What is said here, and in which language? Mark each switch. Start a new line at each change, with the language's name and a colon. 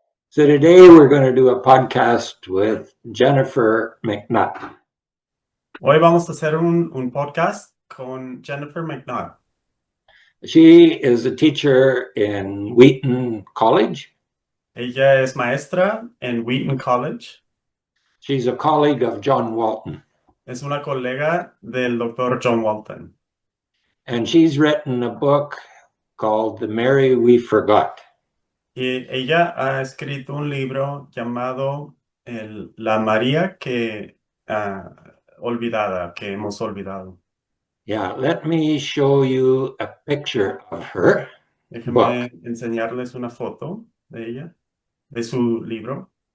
English: So today we're going to do a podcast with Jennifer McNutt.
Spanish: Hoy vamos a hacer un podcast con Jennifer McNutt.
English: She is a teacher in Wheaton College.
Spanish: Ella es maestra en Wheaton College.
English: She's a colleague of John Walton.
Spanish: Es una colega del Dr. John Walton.
English: And she's written a book called The Mary We Forgot.
Spanish: Y ella ha escrito un libro llamado La María que olvidada, que hemos olvidado.
English: Yeah, let me show you a picture of her
Spanish: Déjenme
English: book.
Spanish: enseñarles una foto de ella, de su libro.